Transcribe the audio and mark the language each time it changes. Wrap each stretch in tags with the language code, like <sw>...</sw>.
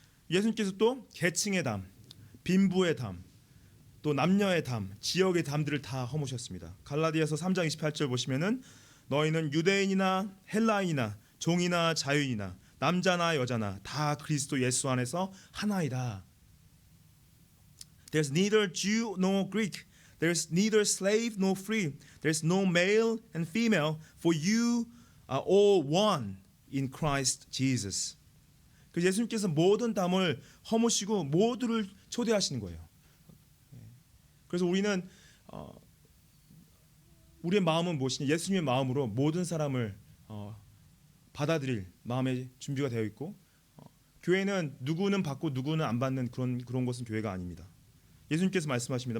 <ko>예수님께서 또 계층의 담, 빈부의 담, 또 남녀의 담, 지역의 담들을 다 허무셨습니다. 갈라디아서 3장 28절 보시면은 너희는 유대인이나 헬라인이나 종이나 자유인이나 남자나 여자나 다 그리스도 예수 안에서 하나이다.</ko> <en>There's neither Jew nor Greek. There's neither slave nor free. There's no male and female, for you are all one in Christ Jesus.</en> <ko>그래서 예수님께서 모든 담을 허무시고 모두를 초대하시는 거예요. 그래서 우리는 우리의 마음은 무엇이냐? 예수님의 마음으로 모든 사람을 받아들일 마음의 준비가 되어 있고 교회는 누구는 받고 누구는 안 받는 그런 것은 교회가 아닙니다. 예수님께서 말씀하십니다.</ko>